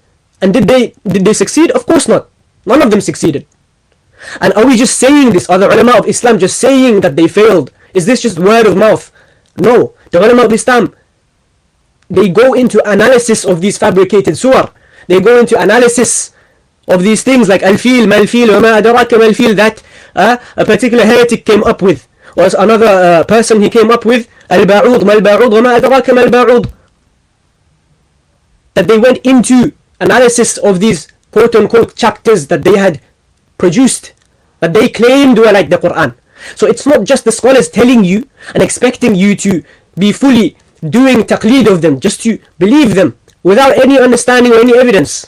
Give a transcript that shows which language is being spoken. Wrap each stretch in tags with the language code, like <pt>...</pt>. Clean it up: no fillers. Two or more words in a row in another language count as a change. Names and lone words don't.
<en>And did they succeed? Of course not. None of them succeeded. And are we just saying this? Are the ulama of Islam just saying that they failed? Is this just word of mouth? No. The ulama of Islam, they go into analysis of these fabricated surah. They go into analysis of these things like</en> <ar>الفيل ما الفيل وما أدراك ما الفيل,</ar> <en>that a particular heretic came up with. Or another person, he came up with</en> <ar>البعوض ما البعوض وما أدراك ما البعوض.</ar> <en>That they went into analysis of these quote-unquote chapters that they had produced, that they claimed were like the Qur'an. So it's not just the scholars telling you and expecting you to be fully doing taqleed of them, just to believe them without any understanding or any evidence.</en>